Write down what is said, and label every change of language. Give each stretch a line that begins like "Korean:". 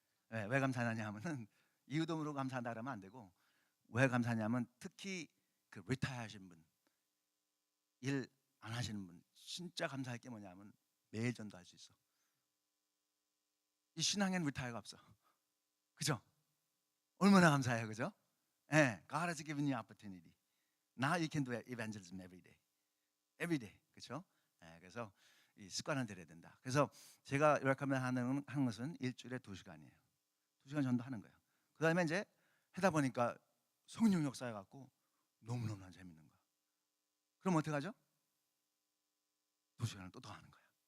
Korean: 왜 감사하냐 하면은 이유도으로 감사한다 그러면 안 되고, 왜 감사하냐면 특히 그 리타이어 하신 분, 일 안 하시는 분 진짜 감사할 게 뭐냐면 매일 전도할 수 있어. 이 신앙엔 리타이어가 없어. 그죠? 얼마나 감사해요. 그죠?
English: 예, God has given you opportunity. Now you can do evangelism every day. Every day.
Korean: 그렇죠? 예, 그래서 이 습관을 들여야 된다. 그래서 제가 이렇게 하는 것은 일주일에 2시간이에요. 2시간 전도하는 거예요. 그 다음에 이제 하다 보니까 성령 역사해 갖고 너무너무 재밌는 거야. 그럼 어떻게 하죠? 2시간을 또 더 하는 거야.